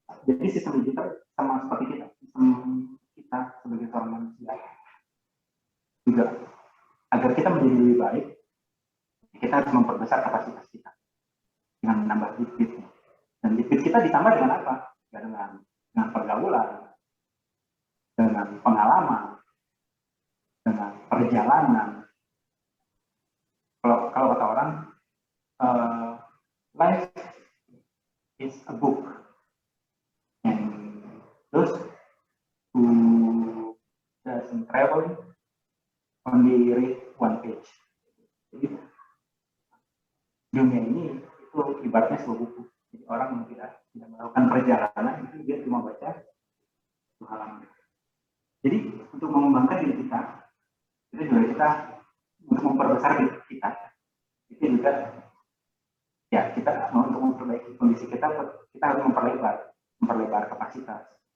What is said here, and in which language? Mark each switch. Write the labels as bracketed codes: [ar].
[id] Jadi sistem digital sama seperti kita, sistem kita sebagai seorang manusia juga agar kita menjadi lebih baik, kita harus memperbesar kapasitas kita dengan menambah bit-bit. Dan bit-bit kita ditambah dengan apa? Ya, dengan pergaulan, dengan pengalaman, dengan perjalanan. Kalau kata orang, [en] life is a book, and those who doesn't travel only read one page. [id] Jadi dunia ini itu ibaratnya sebuah buku. Jadi orang yang tidak melakukan perjalanan itu dia cuma baca satu halaman. Jadi untuk mengembangkan diri kita juga untuk memperbesar diri kita, itu juga ya kita untuk memperbaiki kondisi kita harus memperlebar kapasitas.